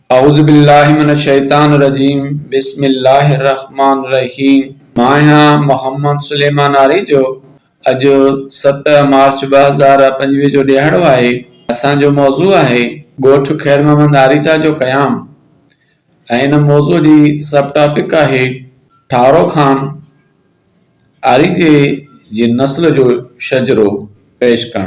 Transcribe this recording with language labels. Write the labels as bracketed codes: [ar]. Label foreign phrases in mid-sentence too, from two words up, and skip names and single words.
[ar] أعوذ بالله من الشيطان الرجيم بسم الله الرحمن الرحيم. [sd] मां आहियां मोहम्मद सुलेमान आरीजो। अॼु 7 मार्च 2025 जो ॾियारो आहे। असांजो मौज़ू आहे ॻोठ ख़ैर मोहम्मद आरीजा जो क़याम ऐं इन मौज़ूअ जी [en] sub topic [sd] आहे ठारो ख़ान आरीजे जी नस्ल जो शजरो पेश करणु।